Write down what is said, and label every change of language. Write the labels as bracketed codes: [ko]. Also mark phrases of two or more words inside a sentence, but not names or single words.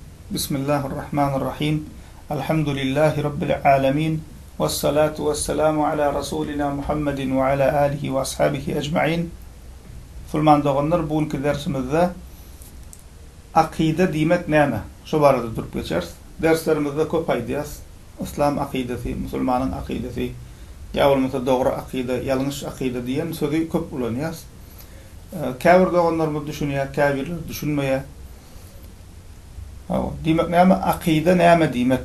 [ar] بسم الله الرحمن الرحيم. الحمد لله رب العالمين. والصلاة والسلام على رسولنا محمد وعلى آله وأصحابه أجمعين. [tk] Musulman doğanlar, bugünkü dersimizde akide demek näme? Şu barada durup geçeriz. Derslerimizde köp aýdýas. İslam akidesi, musulmanın akidesi, ya bolmasa dogry akide, ýalňyş akide diýen sözi köp ulanýas. Käbir doğanlar bu düşünýär, käbirler düşünmeýär. Demek näme akide näme demek?